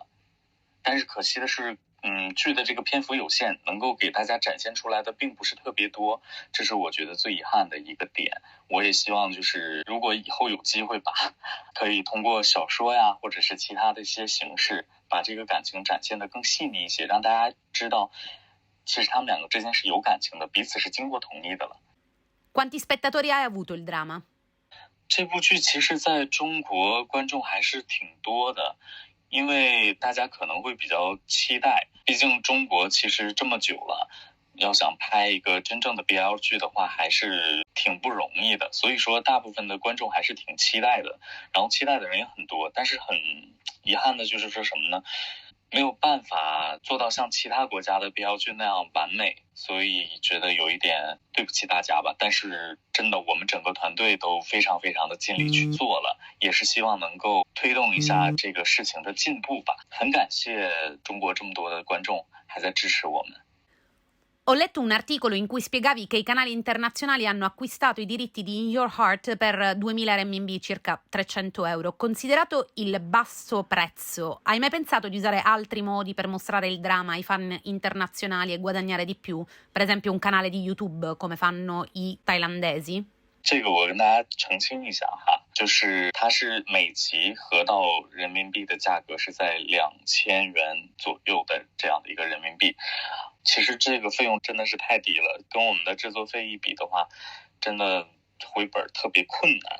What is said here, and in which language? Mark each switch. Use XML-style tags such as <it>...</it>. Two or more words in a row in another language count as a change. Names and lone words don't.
<zh>但是可惜的是，剧的这个篇幅有限，能够给大家展现出来的并不是特别多，这是我觉得最遗憾的一个点。我也希望就是如果以后有机会吧，可以通过小说呀，或者是其他的一些形式，把这个感情展现得更细腻一些，让大家知道其实他们两个之间是有感情的，彼此是经过同意的了。</zh> <it>Quanti spettatori ha avuto il drama？</it> <zh>这部剧其实在中国观众还是挺多的，因为大家可能会比较期待，毕竟中国其实这么久了，要想拍一个真正的 BL 剧的话还是挺不容易的，所以说大部分的观众还是挺期待的，然后期待的人也很多。但是很遗憾的就是说什么呢，没有办法做到像其他国家的 BL 剧那样完美，所以觉得有一点对不起大家吧。但是真的我们整个团队都非常非常的尽力去做了，也是希望能够推动一下这个事情的进步吧。很感谢中国这么多的观众还在支持我们。</zh> <it>Ho letto un articolo in cui spiegavi che i canali internazionali hanno acquistato i diritti di In Your Heart per 2000 RMB, circa 300 euro. Considerato il basso prezzo, hai mai pensato di usare altri modi per mostrare il dramma ai fan internazionali e guadagnare di più? Per esempio un canale di YouTube come fanno i thailandesi?</it> <zh>这个我跟大家澄清一下哈，就是它是每集合到人民币的价格是在2000元左右的这样的一个人民币，其实这个费用真的是太低了，跟我们的制作费一比的话，真的回本特别困难。</zh>